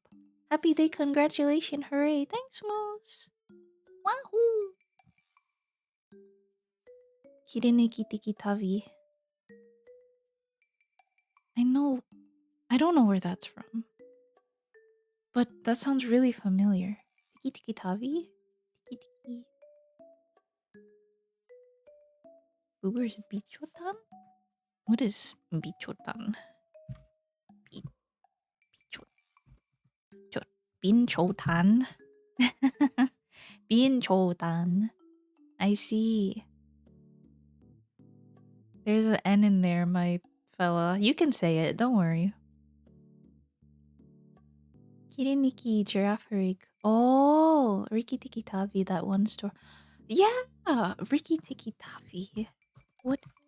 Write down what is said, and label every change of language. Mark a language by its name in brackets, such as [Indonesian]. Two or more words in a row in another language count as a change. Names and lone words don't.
[English] Happy day, congratulations, hooray. Thanks, Moose. Wahoo! Hireneki tiki tavi. I know. I don't know where that's from. But that sounds really familiar. Tiki tiki tavi? Tiki tiki. Uber's bichotan? What is bichotan? Bi- Bichot. Binchotan? Binchotan. I see. There's an N in there, my fella. You can say it, don't worry. Kiriniki Giraffe. Oh, Riki Tiki Tavi, that one store. Yeah, Riki Tiki Tavi. What?